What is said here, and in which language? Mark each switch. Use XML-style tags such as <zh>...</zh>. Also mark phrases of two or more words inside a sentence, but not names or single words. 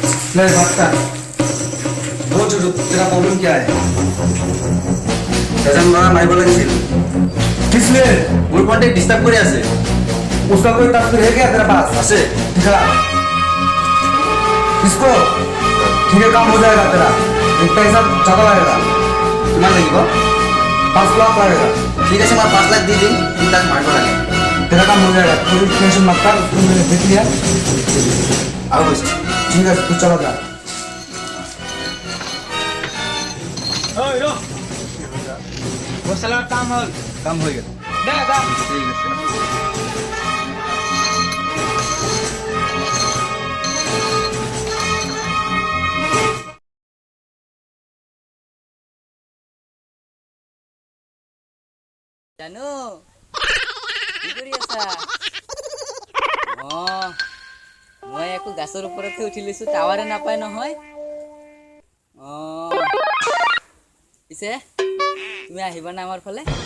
<hi>ले बात कर बोल छोटू तेरा प्रॉब्लम क्या है</hi> <as>এজন ল'ৰা মাৰিব লাগিছিল</as> <hi>किस लिए</hi> <as>মোৰ ফোনটো ডিষ্টাৰ্ব কৰি আছে</as> <hi>उसका कोई तस्वीर है क्या तेरे पास</hi> <as>আছে</as> <hi>दिखा इसको ठीक है काम हो जाएगा तेरा एक पैसा ज्यादा लगेगा</hi> <as>কিমান লাগিব</as> <hi>5 लाख लगेगा</hi> <as>ঠিক আছে মই 5 লাখ দি দিম তুমি তাক মাৰিব লাগে</as> <hi>तेरा काम हो जाएगा कोई टेंशन मत कर उसको मैंने देख लिया</hi> <as>আৰু কৈছে</as> <hi>ठीक है तू चला जा</hi> <as>হোষ্টেলৰ কাম হ'ল কাম হৈ গ'ল দে যা ঠিক আছে জানো কি কৰি আছা মই একো গাছৰ ওপৰতে উঠি লৈছো টাৱাৰে নাপায় নহয় পিছে তুমি আহিবা না আমাৰ ফালে</as>